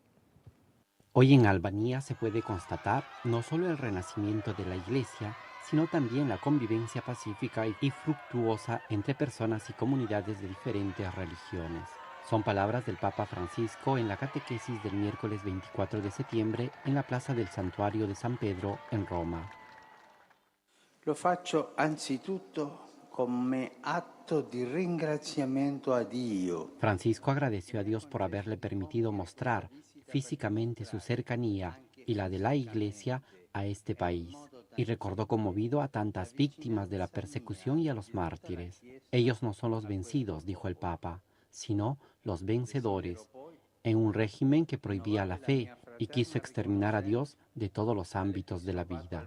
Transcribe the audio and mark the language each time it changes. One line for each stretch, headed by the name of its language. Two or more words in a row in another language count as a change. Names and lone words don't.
Spanish: Hoy en Albania se puede constatar no solo el renacimiento de la Iglesia, sino también la convivencia pacífica y fructuosa entre personas y comunidades de diferentes religiones. Son palabras del Papa Francisco en la catequesis del miércoles 24 de septiembre en la plaza del Santuario de San Pedro en Roma.
Italian: Lo faccio anzitutto come atto di ringraziamento a Dio.
Spanish: Francisco agradeció a Dios por haberle permitido mostrar físicamente su cercanía y la de la Iglesia a este país, y recordó conmovido a tantas víctimas de la persecución y a los mártires. Ellos no son los vencidos, dijo el Papa, sino los vencedores, en un régimen que prohibía la fe y quiso exterminar a Dios de todos los ámbitos de la vida.